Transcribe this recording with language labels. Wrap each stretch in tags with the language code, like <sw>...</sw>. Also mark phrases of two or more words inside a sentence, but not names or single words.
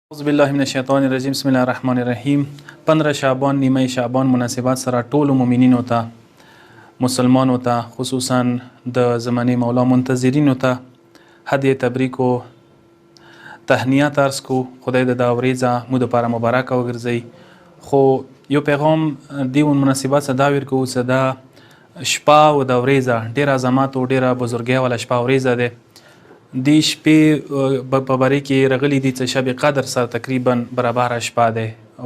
<ar>اعوذ بالله من الشیطان الرجیم بسم الله الرحمن الرحیم</ar> <ps>15 شعبان نیمه شعبان مناسبات سره ټول مؤمنینو ته مسلمانو ته خصوصا د زمانه مولا منتظرینو ته هدیه تبریک او تهنیت عرض کو خدای د داوریزه مو د لپاره مبارک وګرځي خو یو پیغام دی مناسبات سره دا ورکو چې دا شپه او د ورځې ډیر عظمت او ډیر بزرګي ولا شپه او ورځې ده دی شپې په باره کې رغلی دي چې شب قدر سره تقریبا برابر شپه ده</ps>